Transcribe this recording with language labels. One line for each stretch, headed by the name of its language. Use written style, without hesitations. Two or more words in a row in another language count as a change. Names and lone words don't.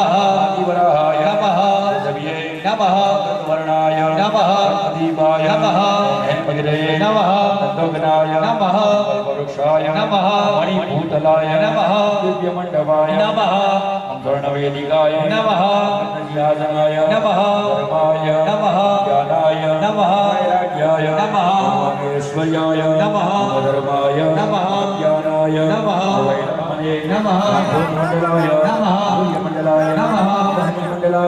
Sanskrit: આદિવરાહાય નમઃ દવ્યે નમઃ વર્ણાય નમઃ દીપાય નમઃ હેમગિરયે નમઃ તદ્દોગનાય નમઃ કલ્પવૃક્ષાય નમઃ મણિભૂતલાય નમઃ દિવ્યમંડપાય નમઃ સ્વર્ણવેદિકાય નમઃ ज्ञानाय नमः धर्माय नमः ज्ञानाय नमः वैराग्याय नमः ऐश्वर्याय नमः धर्माय नमः ज्ञानाय नमः वैराग्याय नमः भूमण्डलाय नमः सूर्यमण्डलाय नमः भूमण्डलाय